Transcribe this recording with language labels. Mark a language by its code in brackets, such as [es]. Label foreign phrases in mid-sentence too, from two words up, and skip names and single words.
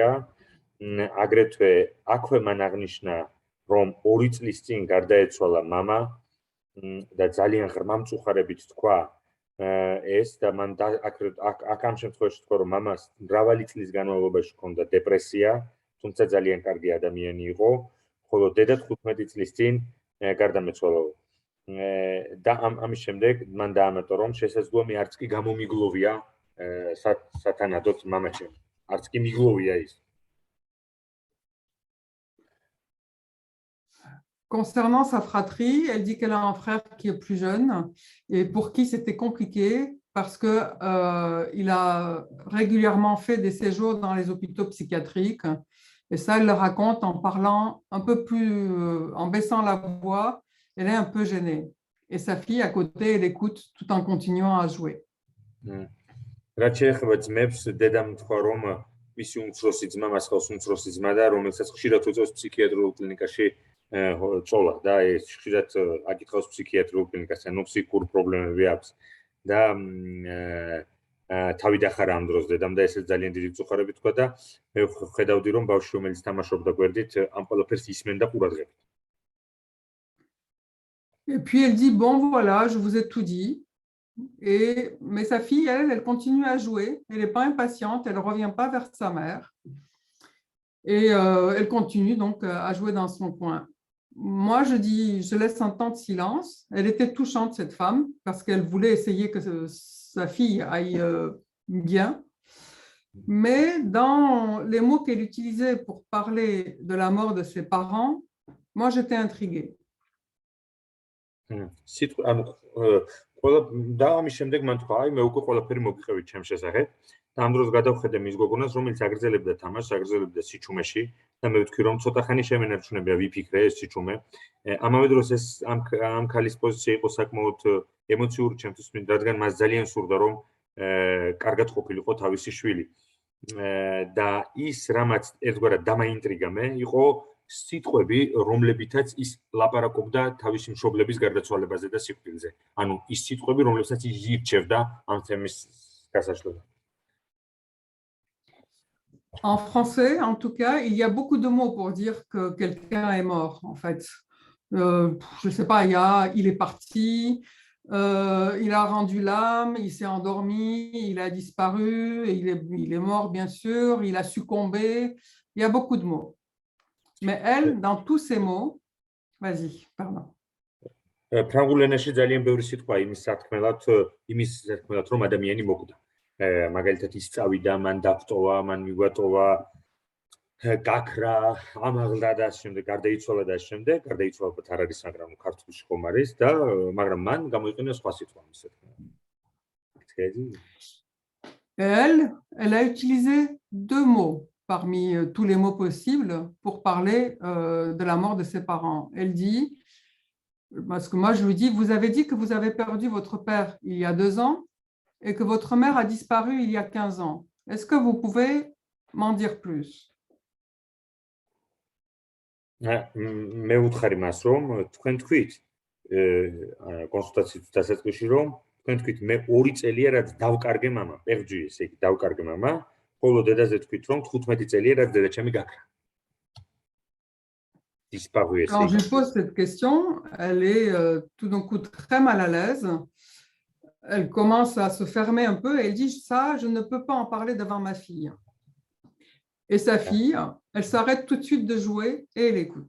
[ka] აგრეთვე აქვე მან აღნიშნა რომ 2 წლის წინ გარდაეცვალა მამა და ძალიან ღრმა მწუხარებით თქვა ეს და მან აქ ამ შემთხვევაში თქვა რომ მამას მრავალი წლის განმავლობაში ჰქონდა დეპრესია, თუმცა ძალიან კარგი ადამიანი იყო, ხოლო დედა 15 წლის წინ გარდამეცვალა. და ამის შემდეგ მან დაამატა რომ შესაძლოა მე არც კი გამომიგლოვია სათანადოდ მამაჩემ. არც კი მიგლოვია ის. [fr] Concernant sa fratrie, elle dit qu'elle a un frère qui est plus jeune et pour qui c'était compliqué parce qu'il a régulièrement fait des séjours dans les hôpitaux psychiatriques Et ça, elle le raconte en parlant un peu plus, en baissant la voix. Elle est un peu gênée. Et sa fille, à côté, elle écoute tout en continuant à jouer. [ka] რაც შეეხება ძმებს, დედამ თქვა, რომ მისი უმცროსი ძმა მას ხავს უმცროსი ძმა და რომელსაც ხშირად უწევს ფსიქიატრიულ კლინიკაში წოლა და ეს ხშირად აკითხავს ფსიქიატრიულ კლინიკას, ანუ ფსიქიკურ პრობლემები აქვს და თავი დახარა ამ დროს დედამ და ესეც ძალიან დიდი წუხარები თქვა და მე ხედავდი რომ ბავშვი რომელიც თამაშობდა გვერდით ამ ყველაფერს ისმენდა ყურადღებით. [fr] Et puis elle dit bon voilà, je vous ai tout dit. Mais sa fille, elle continue à jouer. Elle n'est pas impatiente, elle ne revient pas vers sa mère. Et elle continue donc à jouer dans son coin. Moi, je dis, je laisse un temps de silence. Elle était touchante, cette femme, parce qu'elle voulait essayer que sa fille aille bien. Mais dans les mots qu'elle utilisait pour parler de la mort de ses parents, moi, j'étais intriguée. [ka] ყველა და ამის შემდეგ მან თქვა, აი მე უკვე ყველაფერი მოგიყევით ჩემს შესახებ. და ამ დროს გადავხედე მის გოგონას, რომელიც აგრძელებდა თამაშს, აგრძელებდა სიჩუმეში და მე ვთქვი, რომ ცოტა ხანი შემენარჩუნებია ვიფიქრე ეს სიჩუმე. ამავე დროს ეს ამ ქალის პოზიცია იყო საკმაოდ ემოციური ჩემთვის, რადგან მას ძალიან სურდა, რომ კარგად ყოფილიყო თავისი შვილი. და ის რამაც ერთგვარად დამაინტრიგა მე, იყო სიტყვები, რომლებითაც ის ლაპარაკობდა თავისი მშობლების გარდაცვალებაზე და სიკვდილზე. ანუ ის სიტყვები, რომლებსაც ის ირჩევდა ამ თემის გასაშლელად. [fr] En français, en tout cas, il y a beaucoup de mots pour dire que quelqu'un est mort, en fait. Je ne sais pas, il est parti, il a rendu l'âme, il s'est endormi, il a disparu, il est mort, bien sûr, il a succombé. Il y a beaucoup de mots. Mais elle, dans tous ces mots, vas-y, pardon. [ka] ფრანგულ ენაში ძალიან ბევრი სიტყვა იმის სათქმელად, რომ ადამიანი მოკვდა. მაგალითად ის წავიდა, მან დაფტოვა, მან მიგვატოვა, გაქრა, ამაღლდა და ასე შემდეგ, გარდაიცვალა და ასე შემდეგ, გარდაიცვალა არ არის, მაგრამ ქართულში ხომ არის და მაგრამ მან გამოიყენა სხვა სიტყვა იმის სათქმელად. [fr] Elle a utilisé deux mots parmi tous les mots possibles pour parler de la mort de ses parents. Elle dit, parce que moi je lui dis, vous avez dit que vous avez perdu votre père il y a 2 ans et que votre mère a disparu il y a 15 ans. Est-ce que vous pouvez m'en dire plus? [ka] მე ვუთხარი მას, რომ თქვენ თქვით კონსულტაციის დასაწყისში, რომ თქვენ თქვით მე 2 წელია რაც დავკარგე მამა, პერჯი ესე იგი დავკარგე მამა, ხოლო დედაზე თქვით რომ 15 წელია რაც დედაჩემი გაქრა. [fr] Quand je lui pose cette question, elle est tout d'un coup très mal à l'aise. Elle commence à se fermer un peu et elle dit ça, je ne peux pas en parler devant ma fille. Et sa fille, elle s'arrête tout de suite de jouer et elle écoute.